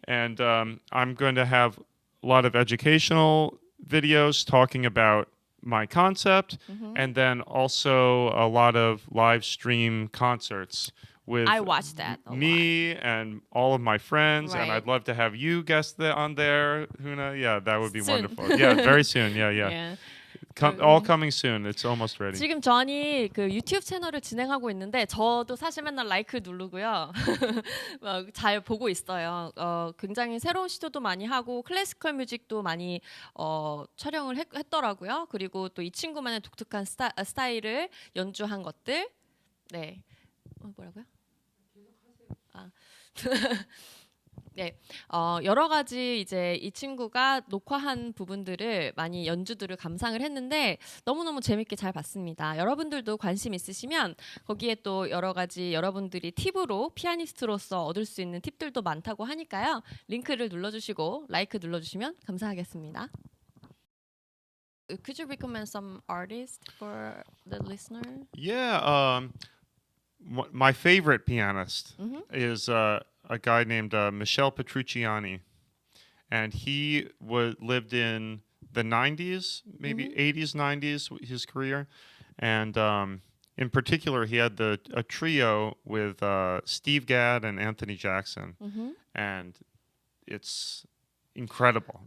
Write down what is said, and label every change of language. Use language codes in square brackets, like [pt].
[en] And I'm going to have a lot of educational videos talking about my concept, and then also a lot of live stream concerts with I watched that a me and all of my friends, and Right. I'd love to have you guest on there, Hoona. Yeah, that would be Soon. wonderful. Yeah, very soon. Yeah. Yeah. All coming soon. It's almost ready. [ko] 지금 전이 그 유튜브 채널을 진행하고 있는데 저도 사실 맨날 라이크 누르고요. 잘 보고 있어요. 굉장히 새로운 시도도 많이 하고 클래시컬 뮤직도 많이 촬영을 했더라고요. 그리고 또 이 친구만의 독특한 스타일을 연주한 것들. 네. 뭐라고요? 아. 네, 여러 가지 이제 이 친구가 녹화한 부분들을 많이 연주들을 감상을 했는데 너무너무 재밌게 잘 봤습니다. 여러분들도 관심 있으시면 거기에 또 여러 가지 여러분들이 팁으로 피아니스트로서 얻을 수 있는 팁들도 많다고 하니까요. 링크를 눌러주시고 라이크 눌러주시면 감사하겠습니다. [en] Could you recommend some artists for the listener? Yeah, my favorite pianist is a guy named Michel Petrucciani, and he lived in the 90s, maybe 80s, 90s, his career, and in particular, he had a trio with Steve Gadd and Anthony Jackson, and it's incredible.